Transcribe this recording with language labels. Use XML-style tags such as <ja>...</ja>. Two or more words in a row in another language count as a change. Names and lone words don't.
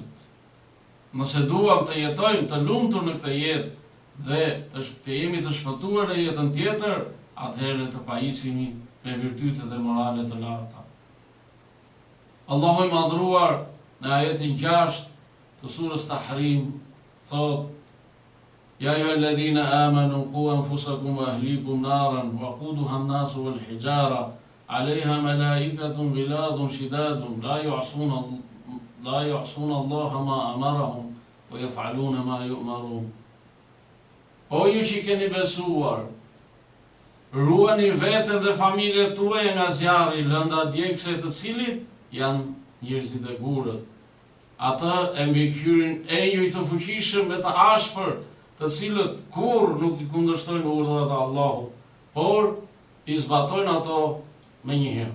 <sq>Nëse duam të jetojmë të lumtur në këtë jetë dhe të jemi të shpëtuar në jetën tjetër, atëherë të pajisemi me virtyte dhe morale të larta. Allahu i madhruar në ajetin 6 të surës Tahrim thot:</sq> <ar>يا أيها الذين آمنوا قوا أنفسكم وأهليكم نارا وقودها الناس والحجارة عليها ملائكة غلاظ شداد لا يعصون الله ما أمرهم ويفعلون ما يؤمرون.</ar> <sq>O ju që keni besuar, ruani veten dhe familjet tuaja nga zjarri, lënda djegëse të cilit janë njerëzit e gurët. Ata e mbikëqyrin enjuj të fuqishëm e të ashpër, të cilët kur nuk i kundërshtojnë urdhrat e Allahut, por i zbatojnë ato me njëherë.</sq>